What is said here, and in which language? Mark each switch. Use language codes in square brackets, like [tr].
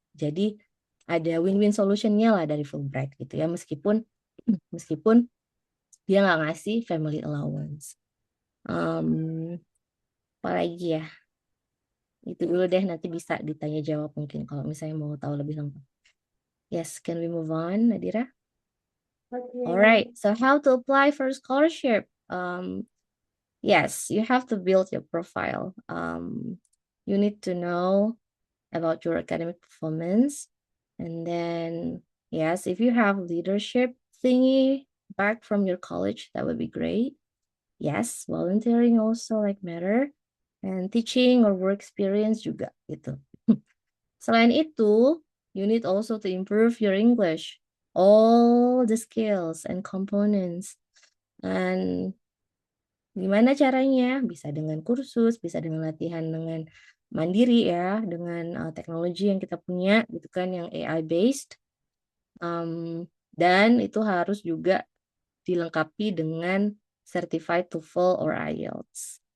[id] Jadi ada win-win solutionnya lah dari Fulbright gitu ya, meskipun meskipun dia nggak ngasih [en] family allowance. [id] Apa lagi ya? Itu dulu deh, nanti bisa ditanya jawab mungkin kalau misalnya mau tahu lebih lengkap. [en] Yes, can we move on, Nadira? All right. [id] Oke. [en] So how to apply for scholarship? Yes, you have to build your profile. You need to know about your academic performance. And then, yes, if you have leadership thingy back from your college, that would be great. Yes, volunteering also like matter. And teaching or work experience [id] juga gitu. Selain itu, [en] you need also to improve your English. All the skills and components. And [id] gimana caranya? Bisa dengan kursus, bisa dengan latihan dengan mandiri ya, dengan teknologi yang kita punya gitu kan, yang AI based. Dan itu harus juga dilengkapi dengan [en] certified [id] TOEFL or IELTS.